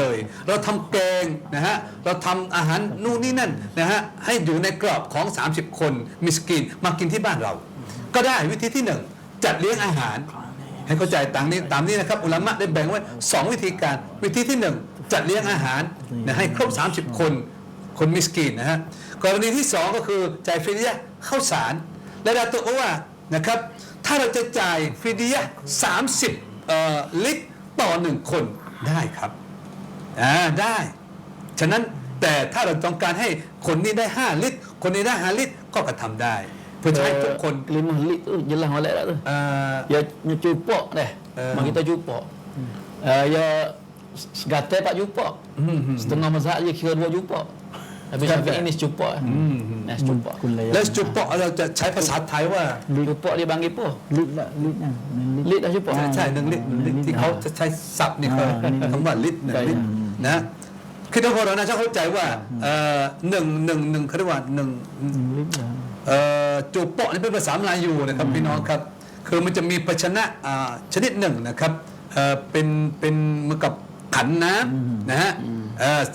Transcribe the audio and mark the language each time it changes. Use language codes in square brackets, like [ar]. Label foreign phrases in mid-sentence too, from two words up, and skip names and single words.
[th] เลยเราทำแกงนะฮะเราทำอาหารนู่นนี่นั่นนะฮะให้อยู่ในกรอบของ30คนมิสกีนมากินที่บ้านเราก็ได้วิธีที่1จัดเลี้ยงอาหารให้เข้าใจตามนี้นะครับอุลามะได้แบ่งไว้2วิธีการวิธีที่1จัดเลี้ยงอาหารนะให้ครบ30คนมิสกีนนะฮะกรณีที่2ก็คือจ่ายฟิดยะห์ข้าวสารและดาตัวว่านะครับถ้าเราจะจ่ายฟิดยะห์ 30ลิตรต่อ1คนได้ครับได้ฉะนั้นแต่ถ้าเราต้องการให้คนนี้ได้5ลิตรคนนี้ได้5ลิตรก็กระทำได้เพื่อให้ทุกคน [mfa] 5 lit tu jelas molek dah tu. Ya nyucupok deh. Mak kita cupok. Ya segatai 4 cupok. Setengah mazhab je kira 2 cupok. Tapi sampai ini secupok. Nah, secupok. [th] แล้วจุปอเราจะใช้ภาษาไทยว่า [mfa] Cupok dia panggil apa? [th] ลิตรละลิตรนะ [mfa] Lit dah cupok. [th] ใช่1 ลิตรที่เขาจะใช้ศัพท์นี่คือคำว่าลิตร1 ลิตรนะคือทุกคนเราน่าจะเข้าใจว่าหนึ่งเขาเรียกว่า1 ลิตร จูปอนี่เป็นภาษามลายูนะครับพี่น้องครับคือมันจะมีภาชนะชนิดหนึ่งนะครับเป็นเหมือนกับขันน้ำนะฮะซึ่